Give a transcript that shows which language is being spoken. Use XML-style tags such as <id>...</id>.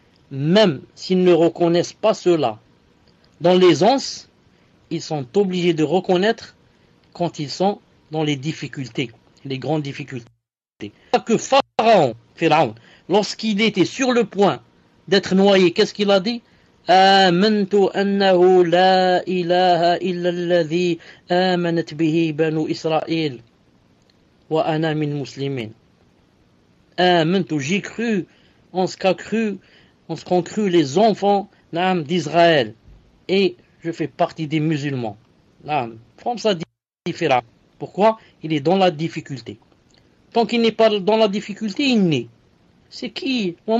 <fr>Même s'ils ne reconnaissent pas cela dans l'aisance, ils sont obligés de reconnaître quand ils sont dans les difficultés, les grandes difficultés. Que Pharaon, lorsqu'il était sur le point d'être noyé, qu'est-ce qu'il a dit?</fr> <ar>آمنت أنه لا إله إلا الذي آمنت به بنو إسرائيل وأنا من المسلمين. آمنت,</ar> <fr>j'ai cru en ce qu'ont cru les enfants d'Israël, et je fais partie des musulmans. Comme ça dit Pharaon. Pourquoi? Il est dans la difficulté. Tant qu'il n'est pas dans la difficulté, il naît. C'est qui?</fr>